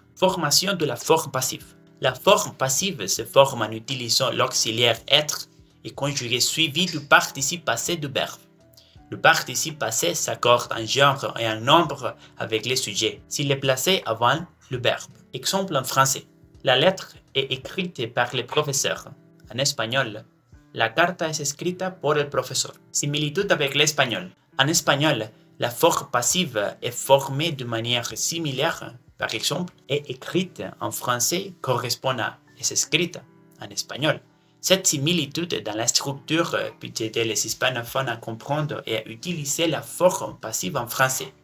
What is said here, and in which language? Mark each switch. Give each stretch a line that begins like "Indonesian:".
French: Formation de la forme passive. La forme passive se forme en utilisant l'auxiliaire être et conjugué suivi du participe passé du verbe. Le participe passé s'accorde en genre et en nombre avec les sujets s'il est placé avant le verbe. Exemple en français. La lettre est écrite par le professeur. En espagnol,
Spanish: la carta es escrita por el profesor.
French: Similitude avec l'espagnol. En espagnol, la forme passive est formée de manière similaire. Par exemple, est écrite en français correspond à
Spanish: es escrita
French: en espagnol. Cette similitude dans la structure peut aider les hispanophones à comprendre et à utiliser la forme passive en français.